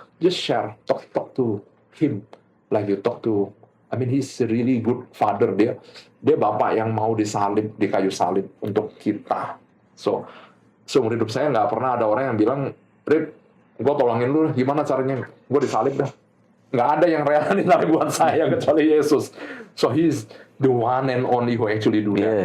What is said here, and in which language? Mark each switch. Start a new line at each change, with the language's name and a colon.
English: Just share, talk to him like you talk to. I mean, he's a really good father.
Indonesian: Dia bapak yang mau disalib di kayu salib untuk kita. So seumur hidup saya nggak pernah ada orang yang bilang, Rip, gue tolongin lu, gimana caranya? Gue disalib dah. Nggak ada yang rela disalib buat saya kecuali Yesus.
English: So he's the one and only who actually do that.